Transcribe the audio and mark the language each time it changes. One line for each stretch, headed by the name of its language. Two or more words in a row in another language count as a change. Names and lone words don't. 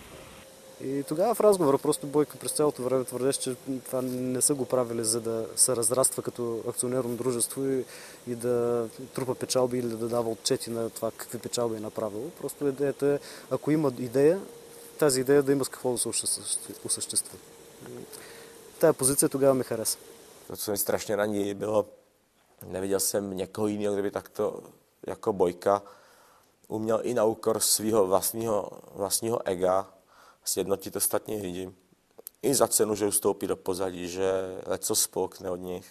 Bulgarian: И тогава в разговора просто Бойка през цялото време твърдеше, че това не са го правили, за да се разраства като акционерно дружество и да трупа печалби или да дава отчети на това какви печалби е направило. Просто идеята е, ако има идея, тази идея да има с какво да се осъществи. Тая позиция тогава mi хареса.
Czech: To, co mi strašně raní, bylo, neviděl jsem někoho jiného, kdo by takto jako Bojka uměl i na úkor svého vlastního ega sjednotit ostatní lidi. I za cenu, že ustoupí do pozadí, že leco spolkne od nich.